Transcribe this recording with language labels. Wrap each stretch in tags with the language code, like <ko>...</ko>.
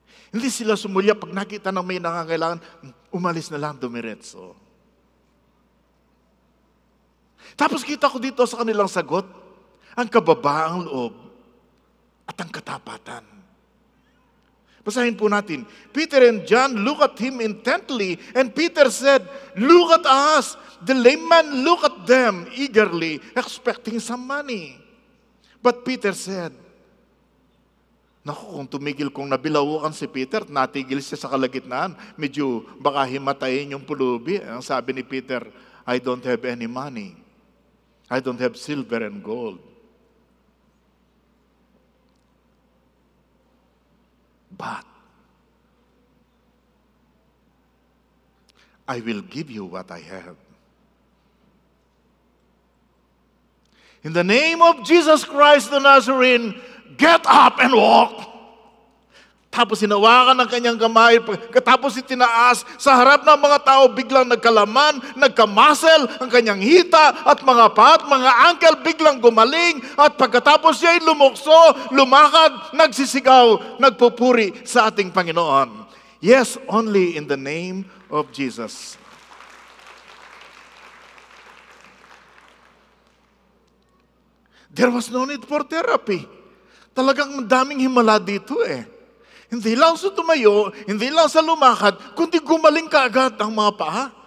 <tl>Hindi sila sumulya pag nakita ng may nangangailangan, umalis na lang, dumiretso. Tapos kita ko dito sa kanilang sagot, ang kababaang loob at ang katapatan. Basahin po natin.</tl> <en>Peter and John look at him intently, and Peter said, look at us. The lame man looked at them eagerly, expecting some money. But Peter said,</en> <tl>naku, kung tumigil, kung nabilawukan si Peter, natigil siya sa kalagitnaan, medyo baka himatayin yung pulubi. Ang sabi ni Peter,</tl> <en>I don't have any money. I don't have silver and gold. I will give you what I have. In the name of Jesus Christ the Nazarene, get up and walk.</en> <tl>Tapos hinawakan ng kanyang kamay, katapos itinaas, sa harap ng mga tao, biglang nagkalaman, nagkamuscle ang kanyang hita at mga pat, mga ankle, biglang gumaling, at pagkatapos siya'y lumukso, lumakad, nagsisigaw, nagpupuri sa ating Panginoon.</tl> <en>Yes, only in the name of Jesus. There was no need for therapy.</en> <tl>Talagang daming himala dito eh. Hindi lang sa tumayo, hindi lang sa lumakad, kundi gumaling kaagad ang mga paa.</tl>